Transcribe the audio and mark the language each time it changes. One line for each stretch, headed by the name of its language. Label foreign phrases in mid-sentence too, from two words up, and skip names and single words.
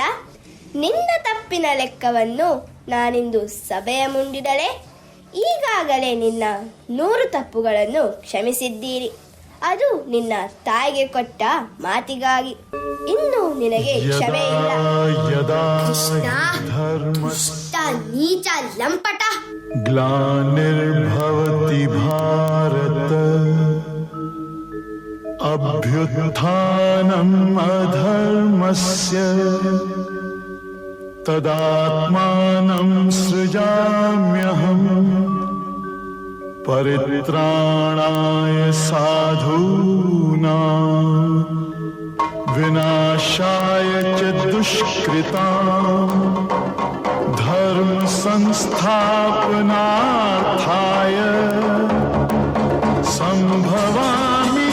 Kannada: ನಿನ್ನ ತಪ್ಪಿನ ಲೆಕ್ಕವನ್ನು ನಾನಿಂದು ಸಭೆಯ ಮುಂದಿಡಲೆ. ಈಗಾಗಲೇ ನಿನ್ನ 100 ತಪ್ಪುಗಳನ್ನು ಕ್ಷಮಿಸಿದ್ದೀರಿ. ಅದು ನಿನ್ನ ತಾಯಿಗೆ ಕೊಟ್ಟ ಮಾತಿಗಾಗಿ. ಇನ್ನು ನಿನಗೆ ಕ್ಷಮೆ ಇಲ್ಲ. ಕೃಷ್ಣ, ದುಷ್ಟ, ನೀಚ, ಲಂಪಟ.
Sanskrit: ग्लानिर्भवति भारत अभ्युत्थानम् अधर्मस्य तदात्मानं सृजाम्यहम् परित्राणाय साधूनां विनाशाय च दुष्कृताम् धर्म संस्थापनार्थाय संभवामि